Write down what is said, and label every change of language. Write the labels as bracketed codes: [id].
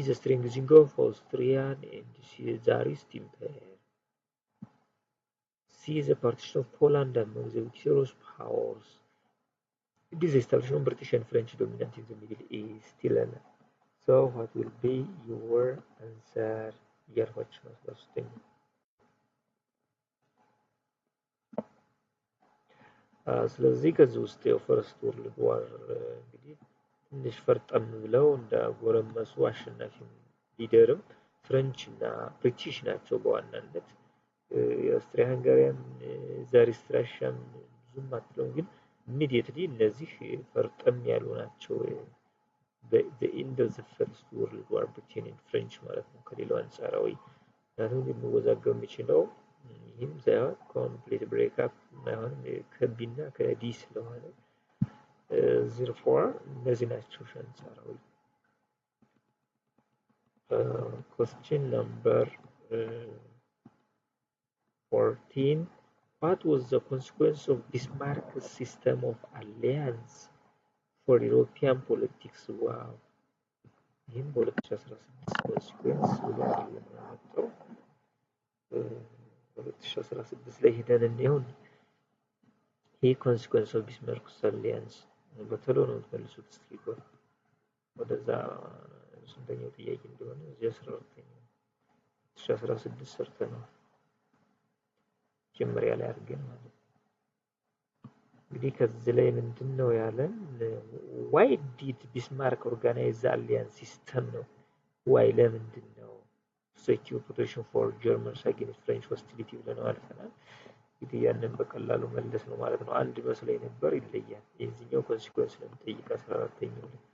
[en] The strengthening of Austrian and Tsarist empire. C. The partition of Poland among the victorious powers. It is the establishment of British and French dominance in the Middle East. So what will be your answer? [am] እያልኳቸው ነው ስለስተኛ። ስለዚህ ከዚህ ውስጥ የፈርስት ወርልድ ዋር እንግዲህ ትንሽ ፈርጠም ብለው እንዳጎረመሱ አሸናፊ ሊደርም ፍሬንች እና ብሪቲሽ ናቸው በዋናነት። የአውስትሪያ ሃንጋሪያን ዛሪስት ራሻም ብዙም አትለውም፣ ግን ኢሚዲየትሊ እነዚህ ፈርጠም ያሉ ናቸው። [en] the end of the first world war Britain and French [am] ማለት ነው። ከሌላው አንጻራዊ ምክንያቱም የሚወዛገብ የሚችለው ይህም ሳይሆን ኮምፕሊት ብሬክአፕ ማይሆን ከቢና ከዲ ስለሆነ therefore እነዚህ ናቸው አንጻራዊ። [en] question number 14. What was the consequence of Bismarck's system of alliance for European politics? Wow. [am] ይህም በ2016 ኮንሲኩዌንስ ብሎ አይደለም ያመጣው። 2016 ላይ ሄደን እንዲሆን ይህ ኮንሲኩዌንስ ኦፍ ቢስማርክስ አሊያንስ በተሎ ነው የምትመልሱት። እስኪ ወደዛ ስንተኛው ጥያቄ እንደሆነ እዚህ 14ኛው 2016 ሰርተናል ጀመሪያ ላይ አድርገን ማለት ነው። እንግዲህ ከዚህ ላይ ምንድነው ያለን? [en] why did Bismarck organize the alliance system ነው። why [am] ለምንድን ነው? [en] secure protection for Germans against French hostility [am] ብለን አልፈናል። እንግዲህ ያንን በቀላሉ መለስ ነው ማለት ነው። አንድ መስለኝ ነበር፣ ይለያል። የዚህኛው ኮንሲኩዌንስ ለምጠይቅ 14ኛው